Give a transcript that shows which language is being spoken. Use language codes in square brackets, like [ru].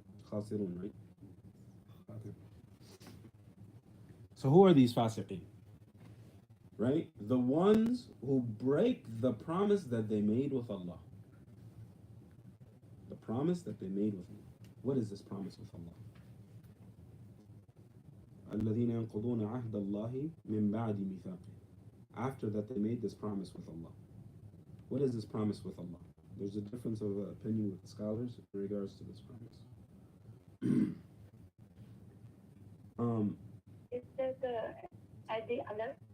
[en] خاسرون, right? Okay. So who are these fasiqeen? Right? The ones who break the promise that they made with Allah. The promise that they made with Allah. What is this promise with Allah? [ar] الذين ينقضون عهد الله من بعد ميثاقه. [en] After that they made this promise with Allah. What is this promise with Allah? There's a difference of opinion with the scholars in regards to this promise. Is that the ID Allah?